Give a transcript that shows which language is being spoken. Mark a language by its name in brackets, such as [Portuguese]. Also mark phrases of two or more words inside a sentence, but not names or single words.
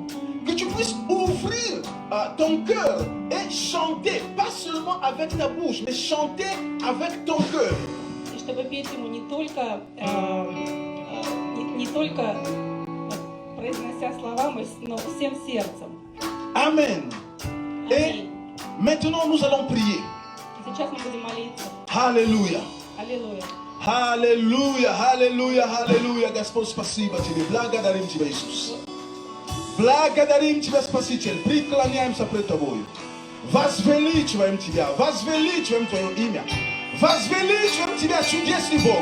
[French] Que tu puisses ouvrir ton cœur et chanter, pas seulement avec ta bouche, mais chanter avec ton cœur. [Russian] И чтобы петь Ему не только произнося слова, но всем сердцем. [French] Amen. Et maintenant nous allons prier. [Russian] Сейчас мы будем молиться. [French] Alléluia. [Russian] Аллилуйя. Аллилуйя, аллилуйя, аллилуйя. Господь, спасибо тебе. Благодарим тебя, Иисус. Благодарим тебя, Спаситель. Преклоняемся пред тобой. Возвеличиваем тебя. Возвеличиваем твое имя. Возвеличиваем тебя, чудесный Бог.